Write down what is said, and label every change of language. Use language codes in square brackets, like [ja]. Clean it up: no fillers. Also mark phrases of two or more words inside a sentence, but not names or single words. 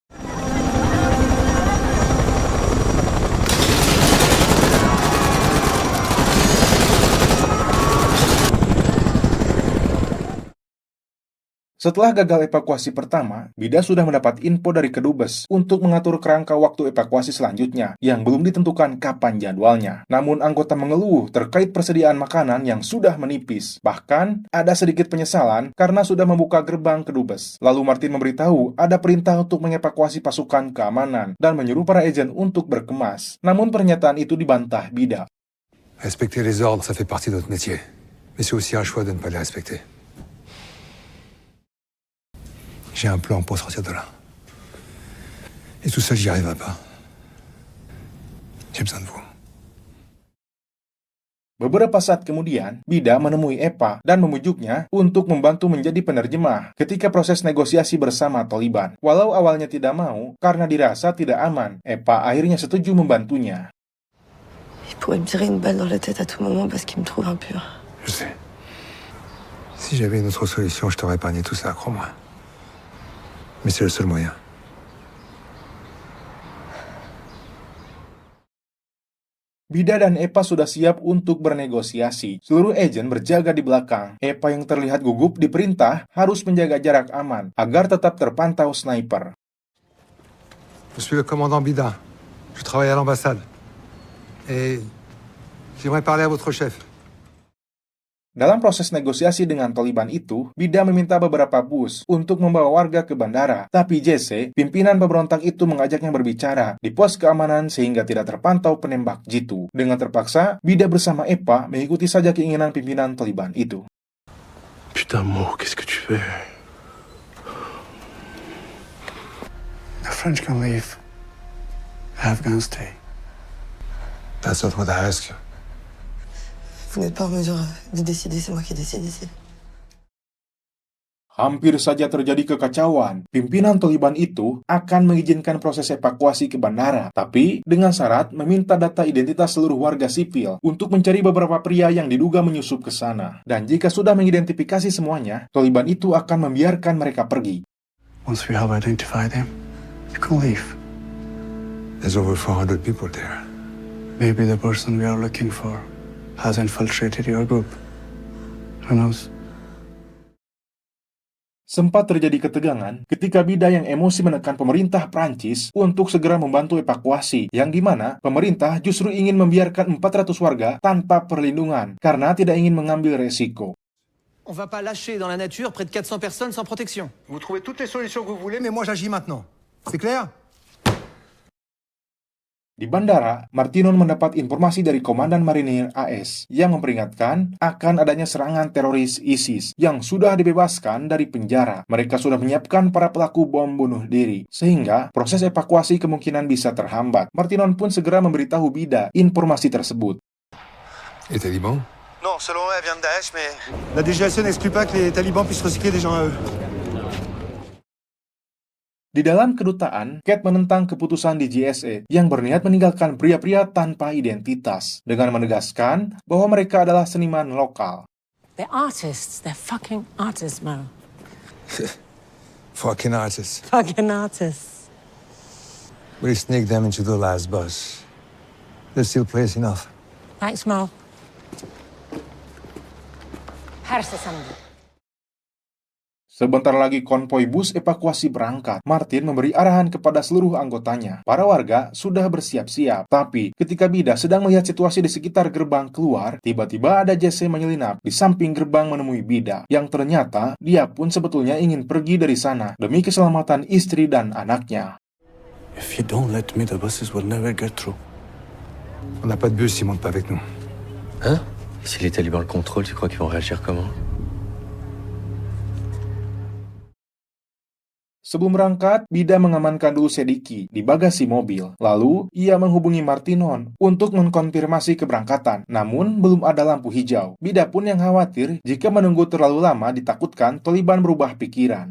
[id] Setelah gagal evakuasi pertama, Bida sudah mendapat info dari Kedubes untuk mengatur kerangka waktu evakuasi selanjutnya yang belum ditentukan kapan jadwalnya. Namun anggota mengeluh terkait persediaan makanan yang sudah menipis. Bahkan, ada sedikit penyesalan karena sudah membuka gerbang Kedubes. Lalu Martin memberitahu ada perintah untuk mengevakuasi pasukan keamanan dan menyuruh para agen untuk berkemas. Namun pernyataan itu dibantah Bida. [fr] Respecter les ordres, ça fait partie de notre métier. Mais c'est aussi un choix de ne pas les respecter. J'ai un plan pour sortir de là. Et tout seul, j'y arriverai pas. J'ai besoin de vous. [id] Beberapa saat kemudian, Bida menemui Eva dan memujuknya untuk membantu menjadi penerjemah ketika proses negosiasi bersama Taliban. Walau awalnya tidak mau, karena dirasa tidak aman, Eva akhirnya setuju membantunya. [fr] Il pourrait me tirer une balle dans la tête à tout moment parce qu'il me trouve impur. Je sais. Si j'avais une autre solution, je t'aurais épargné tout ça, crois-moi. Mais c'est le seul moyen. [id] Bida dan Eva sudah siap untuk bernegosiasi. Seluruh agen berjaga di belakang. Eva yang terlihat gugup diperintah harus menjaga jarak aman agar tetap terpantau sniper. [fr] Je suis le commandant Bida. Je travaille à l'ambassade. Et j'aimerais parler à votre chef. [id] Dalam proses negosiasi dengan Taliban itu, Bida meminta beberapa bus untuk membawa warga ke bandara. Tapi Jesse, pimpinan pemberontak itu mengajaknya berbicara di pos keamanan sehingga tidak terpantau penembak jitu. Dengan terpaksa, Bida bersama Eva mengikuti saja keinginan pimpinan Taliban itu. [fr] Putain, Mo, qu'est-ce que tu fais? [en] The French can leave. The Afghans stay. That's not what I asked you. [fr] Vous n'êtes pas en mesure de décider, c'est moi qui décide ici. [id] Hampir saja terjadi kekacauan. Pimpinan Taliban itu akan mengizinkan proses evakuasi ke bandara, tapi dengan syarat meminta data identitas seluruh warga sipil untuk mencari beberapa pria yang diduga menyusup ke sana. Dan jika sudah mengidentifikasi semuanya, Taliban itu akan membiarkan mereka pergi. [en] Once we have identified them, you can leave. There's over 400 people there. Maybe the person we are looking for has infiltrated your group. Who knows? [id] Sempat terjadi ketegangan ketika Bida yang emosi menekan pemerintah Prancis untuk segera membantu evakuasi, yang dimana pemerintah justru ingin membiarkan 400 warga tanpa perlindungan karena tidak ingin mengambil resiko. [fr] On va pas lâcher dans la nature près de 400 personnes sans protection. Vous trouvez toutes les solutions que vous voulez, mais moi j'agis maintenant. C'est clair? [id] Di bandara, Martinon mendapat informasi dari Komandan Marinir AS yang memperingatkan akan adanya serangan teroris ISIS yang sudah dibebaskan dari penjara. Mereka sudah menyiapkan para pelaku bom bunuh diri, sehingga proses evakuasi kemungkinan bisa terhambat. Martinon pun segera memberitahu Bida informasi tersebut. [fr] Les talibans? Non, selon eux, elle vient de Daesh, mais... La DGSE n'exclut pas que les talibans puissent recycler des gens à eux. [id] Di dalam kedutaan, Kate menentang keputusan di JSA yang berniat meninggalkan pria-pria tanpa identitas dengan menegaskan bahwa mereka adalah seniman lokal. [en] They're artists. They're fucking artists, Mo. Fucking artists. Fucking artists. We sneaked them into the last bus. There's still place enough. Thanks, [id] Mo. Harus sambil. Sebentar lagi konvoi bus evakuasi berangkat. Martin memberi arahan kepada seluruh anggotanya. Para warga sudah bersiap-siap. Tapi ketika Bida sedang melihat situasi di sekitar gerbang keluar, tiba-tiba ada Jesse menyelinap di samping gerbang menemui Bida. Yang ternyata dia pun sebetulnya ingin pergi dari sana demi keselamatan istri dan anaknya. [en] If you don't let me, the buses will never get through. [fr] On n'a pas de bus s'ils montent pas avec nous. Hein? Si les talibans le contrôlent, tu crois qu'ils vont réagir comment? [id] Sebelum berangkat, Bida mengamankan dulu Sediki di bagasi mobil. Lalu, ia menghubungi Martinon untuk mengkonfirmasi keberangkatan. Namun, belum ada lampu hijau. Bida pun yang khawatir jika menunggu terlalu lama ditakutkan Taliban berubah pikiran.